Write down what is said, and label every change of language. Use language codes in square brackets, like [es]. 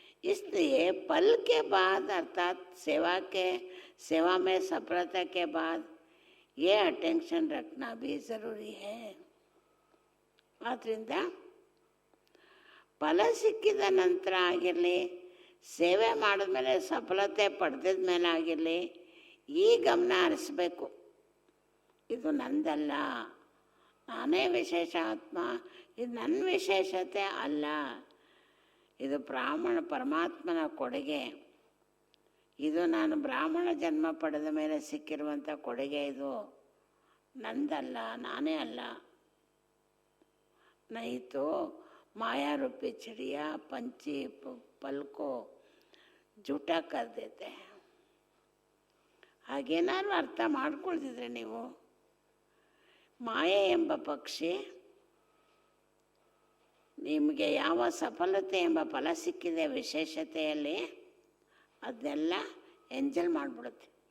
[hi] इसलिए पल के बाद अर्थात सेवा में सफलता के बाद ये अटेंशन रखना भी ज़रूरी है. [kn] ಆದ್ದರಿಂದ ಫಲ ಸಿಕ್ಕಿದ ನಂತರ ಆಗಿರಲಿ, ಸೇವೆ ಮಾಡಿದ್ಮೇಲೆ ಸಫಲತೆ ಪಡೆದಿದ ಮೇಲೆ ಆಗಿರಲಿ, ಈ ಗಮನ ಹರಿಸ್ಬೇಕು. ಇದು ನಂದಲ್ಲ, ನಾನೇ ವಿಶೇಷ ಆತ್ಮ, ಇದು ನನ್ನ ವಿಶೇಷತೆ ಅಲ್ಲ, ಇದು ಪರಮಾತ್ಮನ ಕೊಡುಗೆ. ಇದು ನಾನು ಬ್ರಾಹ್ಮಣ ಜನ್ಮ ಪಡೆದ ಮೇಲೆ ಸಿಕ್ಕಿರುವಂಥ ಕೊಡುಗೆ. ಇದು ನಂದಲ್ಲ, ನಾನೇ ಅಲ್ಲ. [hi] नहीं तो माया रूपी चिड़िया पंछी पल को झूठा कर देते हैं. [kn] ಹಾಗೇನಾದ್ರು ಅರ್ಥ ಮಾಡ್ಕೊಳ್ತಿದ್ರೆ ನೀವು, ಮಾಯೆ ಎಂಬ ಪಕ್ಷಿ ನಿಮಗೆ ಯಾವ ಸಫಲತೆ ಎಂಬ ಫಲ ಸಿಕ್ಕಿದೆ ವಿಶೇಷತೆಯಲ್ಲಿ, ಅದನ್ನೆಲ್ಲ ಎಂಜಲ್ ಮಾಡಿಬಿಡುತ್ತೆ.